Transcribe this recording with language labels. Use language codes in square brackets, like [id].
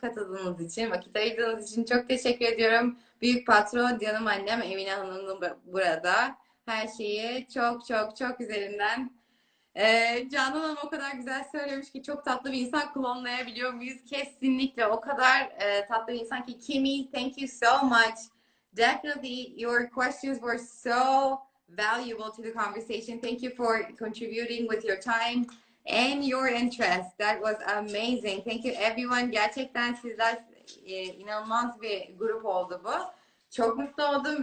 [tr] Katıldığınız için, vakit ayırdığınız için çok teşekkür ediyorum. Büyük patron, canım annem Emine Hanım'ın burada. Her şeyi çok çok çok üzerinden. Canan Hanım o kadar güzel söylemiş ki çok tatlı bir insan, klonlayabiliyor muyuz? Kesinlikle o kadar tatlı bir insan ki. [en] Kimi, thank you so much. Definitely, your questions were so valuable to the conversation. Thank you for contributing with your time and your interest. That was amazing. Thank you everyone. [tr] Gerçekten sizler inanılmaz bir grup oldu bu. Çok mutlu oldum.